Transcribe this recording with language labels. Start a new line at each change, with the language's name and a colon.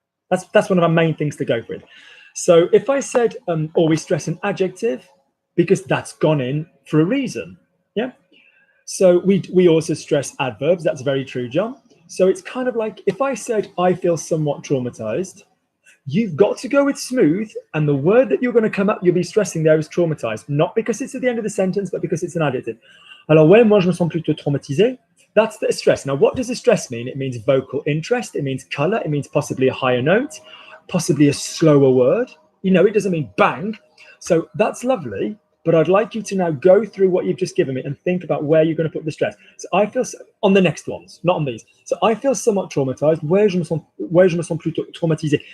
English: That's one of our main things to go through. So if I said, or we stress an adjective, because that's gone in for a reason, yeah? So we also stress adverbs. That's very true, John. So it's kind of like, if I said, I feel somewhat traumatized, you've got to go with smooth, and the word that you're going to come up, you'll be stressing there is traumatized, not because it's at the end of the sentence, but because it's an adjective.
French: Alors, ouais, moi, je me sens plutôt traumatisé.
English: That's the stress. Now, what does the stress mean? It means vocal interest. It means color. It means possibly a higher note, possibly a slower word. You know, it doesn't mean bang. So that's lovely. But I'd like you to now go through what you've just given me and think about where you're going to put the stress. So I feel on the next ones, not on these. So I feel somewhat traumatized.
French: Where je me sens plutôt traumatisé.